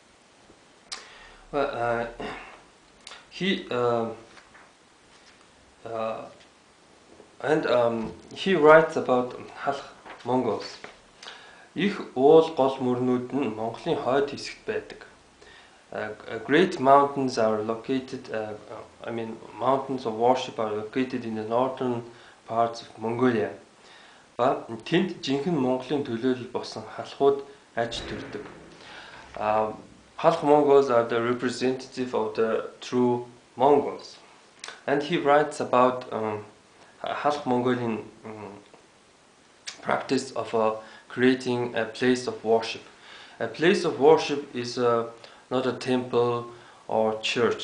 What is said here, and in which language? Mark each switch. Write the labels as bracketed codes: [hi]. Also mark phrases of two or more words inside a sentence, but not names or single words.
[en] Well, he writes about Halch Mongols. [mn] Их уул гол мөрнүүд нь Монголын хойд хэсэгт байдаг. [en] Great mountains are located. Mountains of worship are located in the northern parts of Mongolia. [mn] Тэнд жинхэнэ Монголын төлөөлөл болсон халхууд аж төрдөг. [en] Halch Mongols are the representative of the true Mongols. And he writes about Halch Mongolian practice of creating a place of worship. A place of worship is not a temple or church.